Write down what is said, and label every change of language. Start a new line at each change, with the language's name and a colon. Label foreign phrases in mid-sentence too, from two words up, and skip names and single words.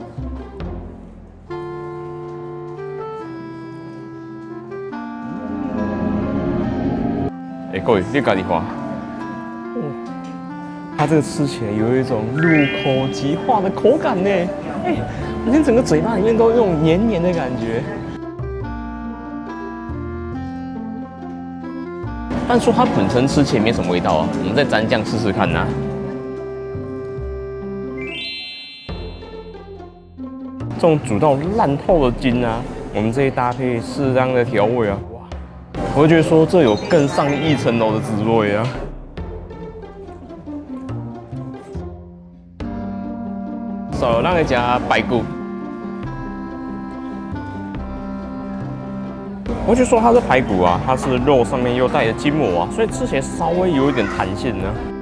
Chinese: 各位，你自己看，它這個吃起來有一種入口即化的口感呢，你看整個嘴巴裡面都有那種黏黏的感覺。但說它本身吃起來沒什麼味道啊，我們再沾醬試試看吶。這種煮到爛透的筋啊，我們這一搭配適當的調味啊。我會覺得說這有更上一層樓的滋味啊！少讓人家排骨，我就說它是排骨啊，它是肉上面又帶着筋膜啊，所以吃起來稍微有一點彈性呢。